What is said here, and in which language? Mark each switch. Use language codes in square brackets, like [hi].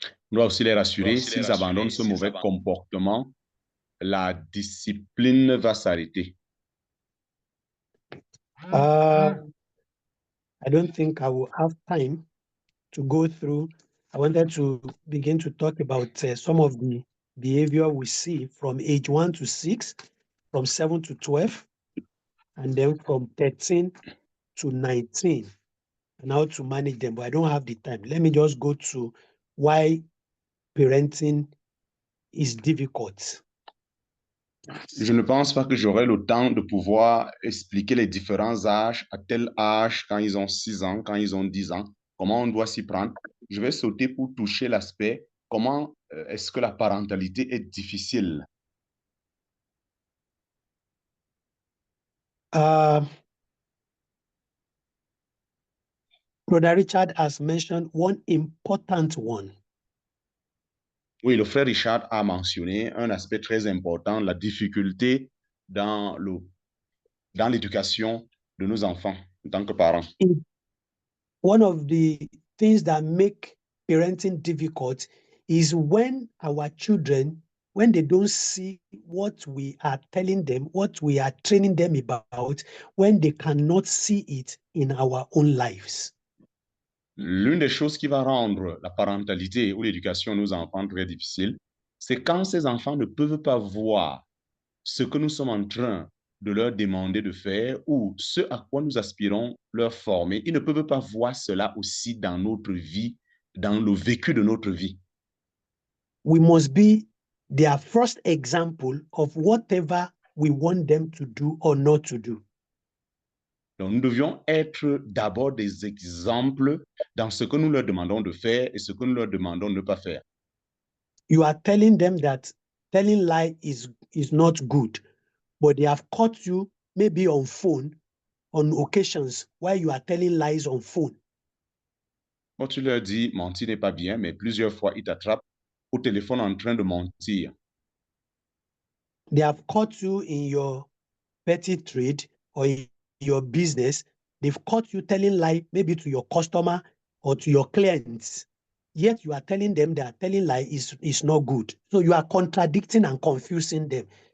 [fr] On doit aussi les rassurer, s'ils abandonnent ce mauvais comportement, la discipline va s'arrêter. [en] I don't think I will have time to go through. I wanted to begin to talk about some of the behavior we see from age 1 to 6, from 7 to 12, and then from 13 to 19, and how to manage them. But I don't have the time. Let me just go to why parenting is difficult. [fr] Je ne pense pas que j'aurai le temps de pouvoir expliquer les différents âges, à tel âge, quand ils ont 6 ans, quand ils ont 10 ans, comment on doit s'y prendre. Je vais sauter pour toucher l'aspect, comment est-ce que la parentalité est difficile. [en] Brother Richard has mentioned one important one. [fr] Oui, le frère Richard a mentionné un aspect très important, la difficulté dans l'éducation de nos enfants en tant que parents. [en] One of the things that make parenting difficult is when our children when they don't see what we are telling them, what we are training them about, when they cannot see it in our own lives. [fr] L'une des choses qui va rendre la parentalité ou l'éducation de nos enfants très difficile, c'est quand ces enfants ne peuvent pas voir ce que nous sommes en train de leur demander de faire ou ce à quoi nous aspirons leur former. Ils ne peuvent pas voir cela aussi dans notre vie, dans le vécu de notre vie. [en] We must be their first example of whatever we want them to do or not to do. [fr] Donc, nous devions être d'abord des exemples dans ce que nous leur demandons de faire et ce que nous leur demandons de ne pas faire. [en] You are telling them that telling lie is not good, but they have caught you maybe on phone on occasions while you are telling lies on phone. [fr] Quand tu leur dis mentir n'est pas bien, mais plusieurs fois ils t'attrapent au téléphone en train de mentir. [en] They have caught you in your petty trade or in your business. They've caught you telling lie maybe to your customer or to your clients. Yet you are telling them that telling lie is not good. So you are contradicting and confusing them.